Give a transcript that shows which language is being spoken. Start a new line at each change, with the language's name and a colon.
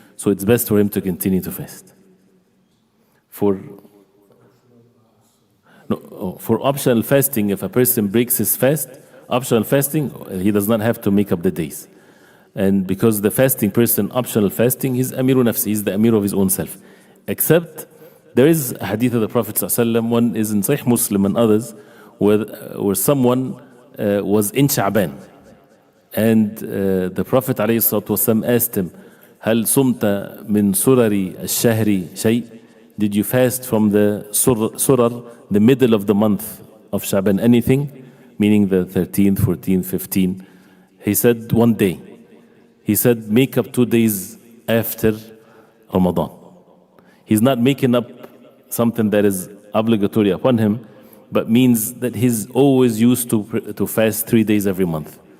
English: So it's best for him to continue to fast. For optional fasting, if a person breaks his fast, optional fasting, he does not have to make up the days. And because the fasting person, optional fasting, he's amiru nafsi, he's the amir of his own self. Except there is a hadith of the Prophet ﷺ, one is in Sahih Muslim and others, where someone was in Sha'ban. And the Prophet ﷺ asked him,
Arabic: هل صمت من سرر الشهر شيء?
English: Did you fast from the surar, the middle of the month of Sha'ban, anything? Meaning the 13th, 14th, 15th. He said, one day. He said, make up 2 days after Ramadan. He's not making up something that is obligatory upon him, but means that he's always used to fast 3 days every month.